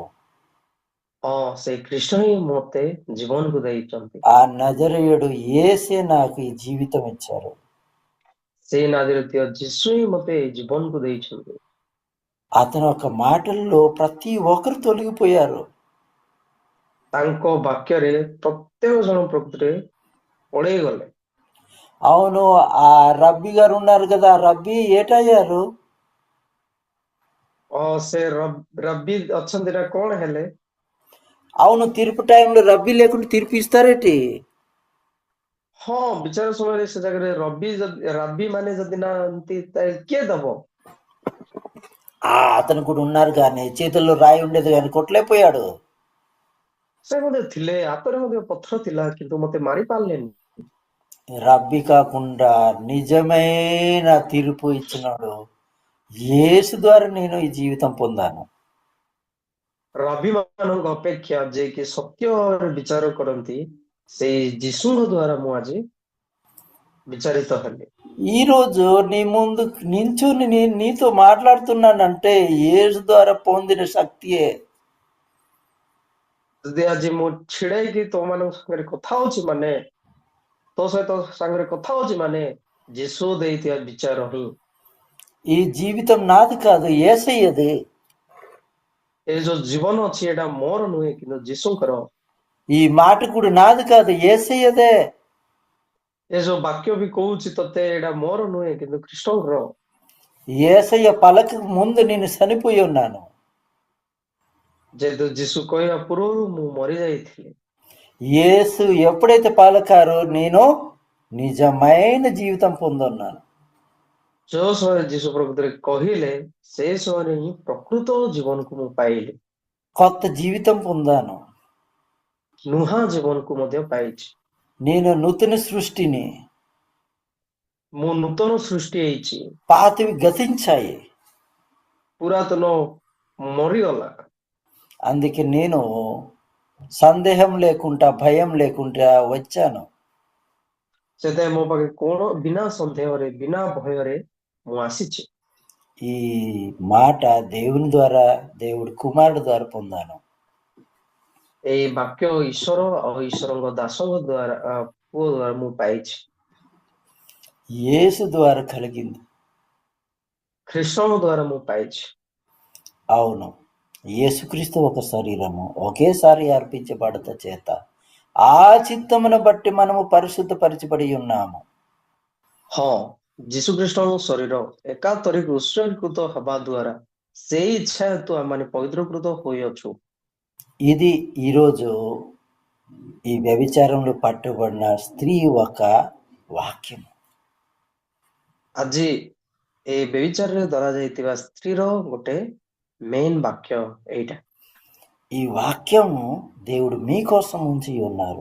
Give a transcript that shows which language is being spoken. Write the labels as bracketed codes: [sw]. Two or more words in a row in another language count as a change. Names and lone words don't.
[or] ସେ ଖ୍ରୀଷ୍ଟ ହିଁ ମତେ ଜୀବନକୁ ଦେଇଛନ୍ତି। [te] ఆ నజరేయుడు యేసే నాకు ఈ జీవితం ఇచ్చారు. [or] ସେଇ ନାଜରିତୀୟ ଯୀଶୁ ହିଁ ମତେ ଏଇ ଜୀବନକୁ ଦେଇଛନ୍ତି। [te] అతని ఒక మాటల్లో ప్రతి ఒక్కరు తొలగిపోయారు. [or] ତାଙ୍କ ବାକ୍ୟରେ ପ୍ରତ୍ୟେକ ଜଣ ପ୍ରକୃତିରେ ପଳେଇ ଗଲେ। [te] అవును, ఆ రబ్బీ గారు ఉన్నారు కదా, రబ్బీ ఏటయ్యారు? [or] ସେ ରବି ଅଛନ୍ତି ନା କଣ ହେଲେ? [te] అవును, తీర్పు టైంలో రబ్బీ లేకుండా తీర్పు ఇస్తారేటి? [or] ବିଚାର ସମୟରେ ସେ ଜାଗାରେ ରବି ମାନେ ଯଦି ନାହାନ୍ତି ତାହେଲେ କିଏ ଦବ? [te] అతను కూడా ఉన్నారు కానీ చేతుల్లో రాయి ఉండేది కానీ కొట్టలేకపోయాడు. [or] ସେ ମଧ୍ୟ ଥିଲେ, ହାତରେ ମଧ୍ୟ పత్ర ଥିଲା, କିନ୍ତୁ ମତେ ମାରି ପାରିଲେନି। [te] రబ్బీ కాకుండా నిజమైన తీర్పు ఇచ్చినాడు యేసు ద్వారా నేను ఈ జీవితం పొందాను. [or] ରବି ମାନଙ୍କ ଅପେକ୍ଷା ଯେ କି ସତ୍ୟ ଭାବରେ ବିଚାର କରନ୍ତି, ସେଇ ଯୀଶୁଙ୍କ ଦ୍ଵାରା ମୁଁ ଆଜି విచారిత ହେଲି। [te] ఈ రోజు నీ ముందు నించుని నీతో మాట్లాడుతున్నానంటే యేసు ద్వారా పొందిన శక్తియే. [or] ଯଦି ଆଜି ମୁଁ ଛିଡା ହେଇକି ତୋ ମାନଙ୍କ ସାଙ୍ଗରେ କଥା ହଉଛି ମାନେ, ତୋ ସହିତ ସାଙ୍ଗରେ କଥା ହଉଛି ମାନେ ଯୀଶୁ ଦେଇଥିବା ବିଚାର ହିଁ। [te] ఈ జీవితం నాది కాదు, యేసయ్యది. [or] ଏ ଯୋଉ ଜୀବନ ଅଛି ଏଇଟା ମୋର ନୁହେଁ, କିନ୍ତୁ ଯୀଶୁଙ୍କର। [te] ఈ మాట కూడా నాది కాదు, యేసయ్యదే. [or] ଏ ଯୋଉ ବାକ୍ୟ ବି କହୁଛି ତତେ, ଏଇଟା ମୋର ନୁହେଁ, କିନ୍ତୁ ଖ୍ରୀଷ୍ଟଙ୍କର। [te] యేసయ్య పలక ముందు నేను చనిపోయి ఉన్నాను. [or] ଯେହେତୁ ଯୀଶୁ କହିବା ପୂର୍ବରୁ ମୁଁ ମରି ଯାଇଥିଲି। [te] యేసు ఎప్పుడైతే పలకారో నేను నిజమైన జీవితం పొందున్నాను. [or] ଯୋଉ ସମୟରେ ଯୀଶୁ ପ୍ରକୃତରେ କହିଲେ, ସେଇ ସମୟରେ ହିଁ ପ୍ରକୃତ ଜୀବନକୁ ମୁଁ ପାଇଲି। [te] కొత్త జీవితం పొందాను. [or] ନୂଆ ଜୀବନକୁ ମଧ୍ୟ ପାଇଛି। [te] నేను నూతన సృష్టిని. [or] ମୁଁ ନୂତନ ସୃଷ୍ଟି ହେଇଛି। [te] పాతవి గతించాయి. [or] ପୁରାତନ ମରିଗଲା। [te] అందుకే నేను సందేహం లేకుండా భయం లేకుండా వచ్చాను. [or] ସେଥିପାଇଁ ମୋ ପାଖେ କଣ ବିନା ସନ୍ଦେହରେ, ବିନା ଭୟରେ ମୁଁ ଆସିଛି। [te] ఈ మాట దేవుని ద్వారా, దేవుడి కుమారుడు ద్వారా పొందాను. [or] ଏଇ ବାକ୍ୟ ଈଶ୍ୱର ଆଉ ଈଶ୍ୱରଙ୍କ ଦାସଙ୍କ ଦ୍ଵାରା, ପୁଅ ଦ୍ଵାରା ମୁଁ ପାଇଛି। [te] యేసు ద్వారా కలిగింది. [or] ଖ୍ରୀଷ୍ଟଙ୍କ ଦ୍ଵାରା ମୁଁ ପାଇଛି। [te] అవును, యేసుక్రీస్తు ఒక శరీరము ఒకేసారి అర్పించబడత చేత ఆ చిత్తమును బట్టి మనము పరిశుద్ధపరచబడి ఉన్నాము. [or] ଯୀଶୁ ଖ୍ରୀଷ୍ଟଙ୍କ ଶରୀର ଏକାଥରକେ ଉତ୍ସର୍ଗୀକୃତ ହେବା ଦ୍ଵାରା ସେଇ ଇଚ୍ଛା ହେତୁ ଆମେ ପବିତ୍ରକୃତ ହୋଇଅଛୁ। [te] ఇది ఈరోజు ఈ వ్యభిచారంలో పట్టుబడిన స్త్రీ ఒక వాక్యం. [or] ଆଜି ଏ ବ୍ୟଭିଚାରରେ ଧରାଯାଇଥିବା ସ୍ତ୍ରୀର ଗୋଟେ ମେନ୍ ବାକ୍ୟ ଏଇଟା। [te] ఈ వాక్యము దేవుడు మీకోసం ఉంచి ఉన్నారు.